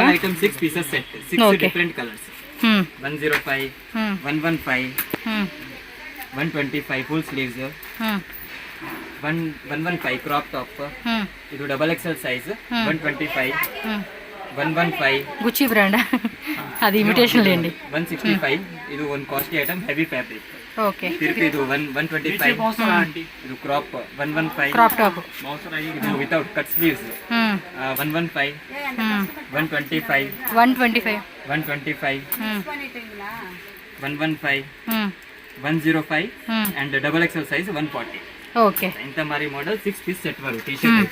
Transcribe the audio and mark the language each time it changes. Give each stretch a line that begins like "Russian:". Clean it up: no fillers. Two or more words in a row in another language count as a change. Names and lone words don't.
English: item 6 pieces set 6 different colors 105 115 125 full sleeves 115 crop top ಇದು XXL size 125 115
Telugu: గుచ్చి బ్రాండ్ అది ఇమిటేషన్ లేండి
Kannada: 165 ಇದು ಒಂದು
English: costly item heavy fabric
Telugu: ఓకే
Kannada: ತಿರ್ಗಿ ಇದು 125 ಇದು ಕ್ರಾಪ್ 115
English: crop top
Kannada: ಇದು
English: without cut sleeves
Kannada: 115 125 125
English: 105 and XXL size 140
Telugu: ఓకే ఇంత మరి మోడల్
English: 6 piece set
Telugu: వరకు
English: T-shirt